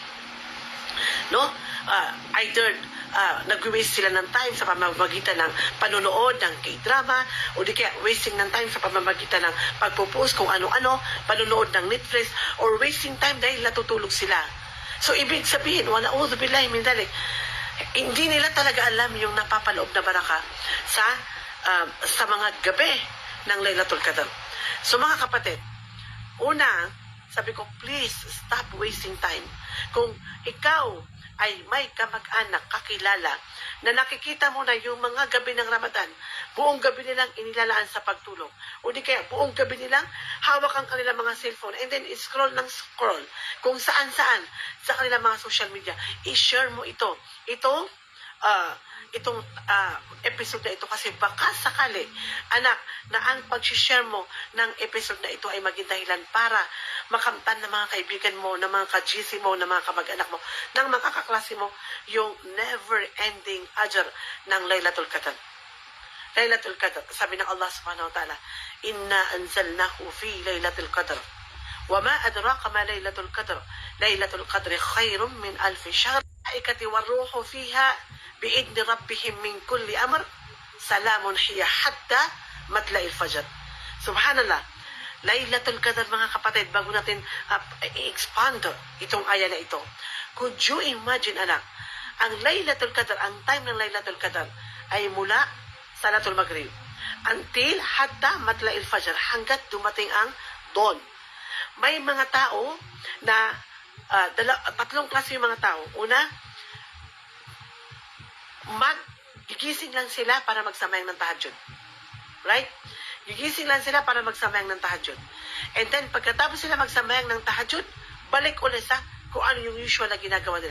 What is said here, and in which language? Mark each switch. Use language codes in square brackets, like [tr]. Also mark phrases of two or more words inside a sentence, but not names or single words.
[tl] No? Either nag-waste sila ng time sa pamamagitan ng panonood ng K-drama o di kaya wasting ng time sa pamamagitan ng pagpo-post kung ano-ano, panonood ng Netflix, [en] or wasting time [tl] dahil natutulog sila. So, ibig sabihin, [ar] ونعوذ بالله من ذلك, [tl] hindi nila talaga alam yung napapaloob na baraka sa mga gabi ng Laylatul Qadr. So, mga kapatid, una, sabi ko, [en] please stop wasting time. [tl] Kung ikaw ay may kamag-anak, kakilala, na nakikita mo na yung mga gabi ng Ramadan, buong gabi nilang inilalaan sa pagtulog. O di kaya buong gabi nilang hawak ang kanilang mga cellphone [en] and then scroll [tl] ng scroll kung saan-saan sa kanilang mga social media. I-share mo ito. Itong episode na ito kasi baka sakali, anak, na ang pag-share mo ng episode na ito ay maging dahilan para makamtan ng mga kaibigan mo, ng mga ka-GC mo, ng mga kamag-anak mo, ng mga kaklase mo, yung never-ending ajar ng Laylatul Qadr. Laylatul Qadr, sabi ng Allah [ar] سبحانه وتعالى, إنا أنزلناه في ليلة القدر. وما أدراك ما ليلة القدر ليلة القدر خير من ألف شهر الملائكة والروح فيها بإذن ربهم من كل أمر سلام هي حتى مطلع الفجر. [tl] Subhanallah, Laylatul Qadr, mga kapatid, bago natin i-expand itong aya na ito, [en] could you imagine, [tl] anak, ang Laylatul Qadr, ang time ng Laylatul Qadr ay mula [ar] صلاة المغرب [tl] until [ar] حتى مطلع الفجر, [tl] hanggat dumating ang dawn. May mga tao na tatlong klase yung mga tao. Una, gigising lang sila para magsamayang ng tahajjud. Right? Gigising lang sila para magsamayang ng tahajjud. [en] And then, [tl] pagkatapos sila magsamayang ng tahajjud, balik ulit sa kung ano yung usual na ginagawa nila.